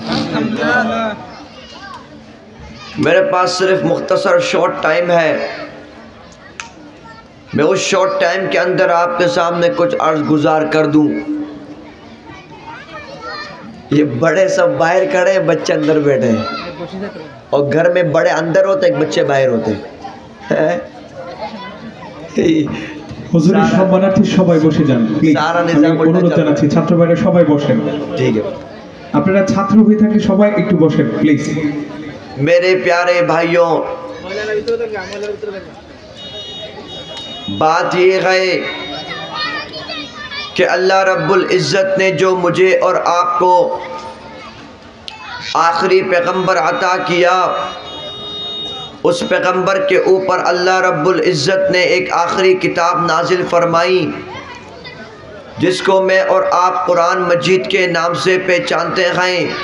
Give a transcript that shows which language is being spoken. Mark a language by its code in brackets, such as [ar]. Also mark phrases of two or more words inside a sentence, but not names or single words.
[ur] میرے پاس صرف مختصر [en] short time [ur] ہے. میں اس [en] short time [ur] کے اندر آپ کے سامنے کچھ عرض گزار کر دوں. یہ بڑے سب باہر کھڑے ہیں، بچے اندر بیٹھے ہیں، اور گھر میں بڑے اندر ہوتے ہیں، بچے باہر ہوتے ہیں. [bn] হুজুরের সম্মানার্থে সবাই বসে যান প্লিজ. আমি অনুরোধ জানাচ্ছি ছাত্র ভাইরা সবাই বসেন. [ur] ٹھیک ہے، [bn] আপনারা ছাত্র হয়ে থাকলে সবাই একটু বসেন প্লিজ. [ur] میرے پیارے بھائیوں، بات یہ ہے کہ [ar] اللہ رب العزت [ur] نے جو مجھے اور آپ کو آخری پیغمبر عطا کیا، اس پیغمبر کے اوپر [ar] اللہ رب العزت [ur] نے ایک آخری کتاب نازل فرمائی جس کو میں اور آپ قرآن مجید کے نام سے پہچانتے ہیں.